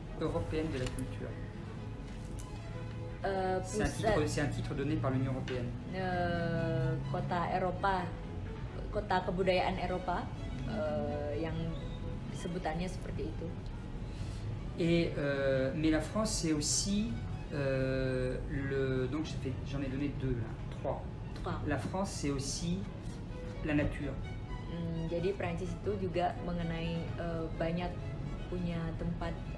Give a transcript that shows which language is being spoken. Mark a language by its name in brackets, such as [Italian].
[French] Européenne de la culture. [Indonesian] Pusat [French] C'est un titre donné par l'Union européenne. [Indonesian] kota Eropa, kota kebudayaan Eropa, yang sebutannya seperti itu. [French] Et mais la France, c'est aussi donc j'en ai donné 2 là, 3. La France, c'est aussi la nature. [Indonesian] Jadi Prancis itu juga mengenai banyak punya tempat